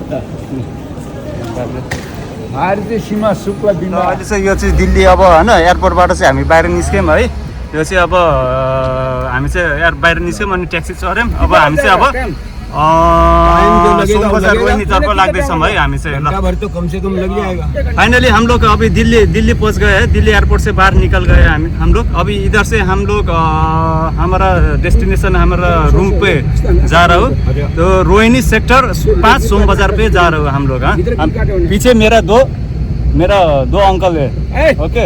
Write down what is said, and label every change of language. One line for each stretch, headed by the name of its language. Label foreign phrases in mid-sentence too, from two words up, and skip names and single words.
Nepali: भारतीय सीमा शुक्ल बिमा अहिले चाहिँ यो चाहिँ दिल्ली अब होइन एयरपोर्टबाट चाहिँ हामी बाहिर निस्क्यौँ है यो चाहिँ अब हामी चाहिँ बाहिर निस्क्यौँ अनि ट्याक्सी चढ्यौँ अब हामी चाहिँ अब सोम बजार रोहिनीतर्फ लाग्दैछौँ है हामी चाहिँ ल
Hindi: तो कम से कम लग जाएगा फाइनली हम लोग अभी दिल्ली पहुंच गए हैं दिल्ली एयरपोर्ट से बाहर निकल गए हैं हम लोग अभी इधर से हम लोग हमारा डेस्टिनेशन हमारा रूम पे जा रहा हो तो रोहिणी सेक्टर 5 सोम बाजार पे जा रहे हो हम लोग हाँ पीछे मेरा दो अंकल है ओके